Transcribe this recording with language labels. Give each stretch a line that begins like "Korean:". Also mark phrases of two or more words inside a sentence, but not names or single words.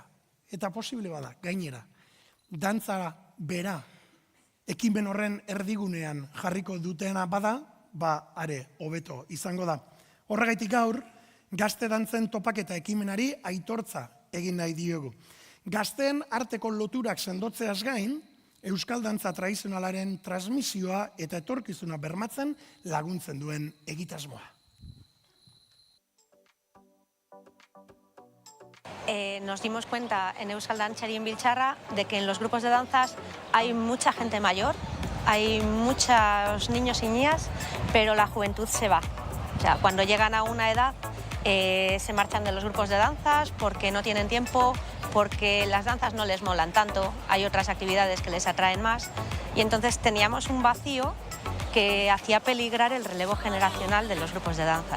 Basque: Eta posible bada, gainera, dantzara bera ekimen horren erdigunean jarriko dutena bada, are hobeto izango da. Horregaitik gaur, gazte dantzen topaketa ekimenari aitortza egin nahi diogu. Gazteen arteko loturak sendotzeaz gain, euskal dantza tradizionalaren transmisioa eta etorkizuna bermatzen laguntzen duen egitasmoa.
Spanish: Nos dimos cuenta en Euskal Dantzari en Biltzarra de que en los grupos de danzas hay mucha gente mayor, hay muchos niños y niñas, pero la juventud se va. O sea, cuando llegan a una edad se marchan de los grupos de danzas porque no tienen tiempo, porque las danzas no les molan tanto, hay otras actividades que les atraen más y entonces teníamos un vacío que hacía peligrar el relevo generacional de los grupos de danzas.